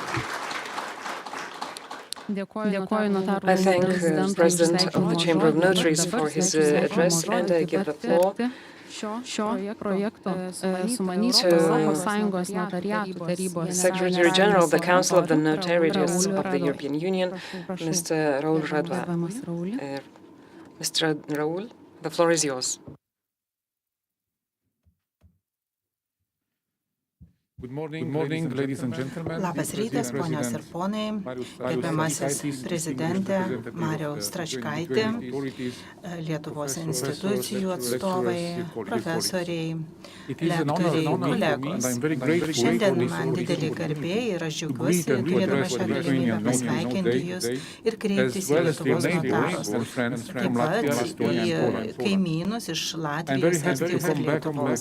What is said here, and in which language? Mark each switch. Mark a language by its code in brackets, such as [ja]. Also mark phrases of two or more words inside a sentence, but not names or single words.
[en] I thank the President of the Chamber of Notaries for his address, and I give the floor Secretary General of the Council of the Notariates of the European Union, Mr. Raul Radwa. Mr. Raul, the floor is yours. Good morning, ladies and gentlemen. [lt] Labas rytas, ponios ir ponai, gerbiamasis prezidentė Mariau Stračkaitė, Lietuvos institucijų atstovai, profesoriai, lektoriai, kolegos. Šiandien man didelį garbė ir aš džiaugiuosi, turėdama šią galimybę pasveikinti jūs ir kreiptis į Lietuvos notarus, taip pat į kaimynus iš Latvijos, Estijos ir Lietuvos.